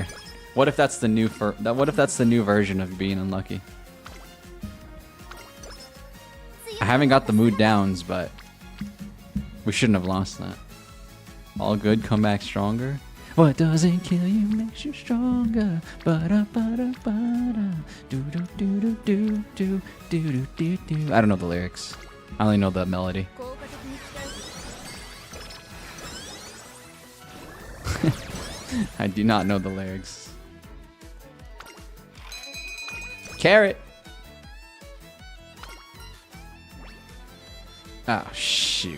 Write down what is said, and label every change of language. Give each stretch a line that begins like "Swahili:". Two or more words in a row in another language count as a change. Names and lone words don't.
English: What if that's the new version of being unlucky? I haven't got the mood downs, but we shouldn't have lost that. All good, come back stronger. What doesn't kill you makes you stronger. Ba-da-ba-da-ba-da. Do-do-do-do-do-do-do-do-do. I don't know the lyrics. I only know the melody. I do not know the lyrics. Carrot. Oh, shoot.